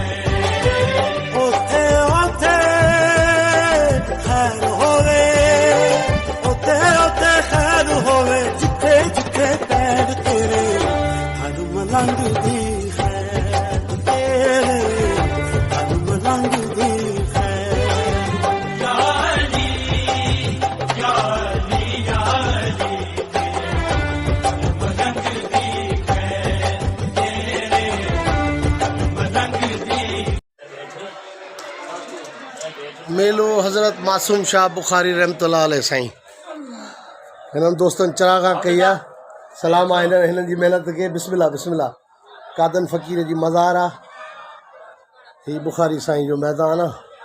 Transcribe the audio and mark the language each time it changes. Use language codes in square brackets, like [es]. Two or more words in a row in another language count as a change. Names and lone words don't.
[pa] ਓਥੇ ਓਥੇ ਖੈਰ ਹੋਵੇ, ਓਥੇ ਓਥੇ ਖੈਰ ਹੋਵੇ, ਜਿਥੇ ਜਿਥੇ ਪੈਰ ਤੇਰੇ ਹਰ ਮਲੰਗ ਦੀ ਹੈ, ਤੇਰੇ ਹਰ ਮਲੰਗ ਦੀ ਹੈ। ਯਾਰੀ ਯਾਰੀ ਯਾਰੀ ਤੇਰੇ ਹਰ ਮਲੰਗ ਦੀ ਹੈ, ਤੇਰੇ ਹਰ ਮਲੰਗ ਦੀ। [sd] मेलो हज़रत मासूम शाह बुखारी [ar] رحمة الله عليه [sd] साईं। हिननि दोस्तनि चरागा कई आहे। सलाम आहे हिननि जी महिनत खे। बिस्मिल्लाह बिस्मिल्लाह। कादन फ़क़ीर जी मज़ार आहे। हीउ बुखारी साईं जो मैदान आहे।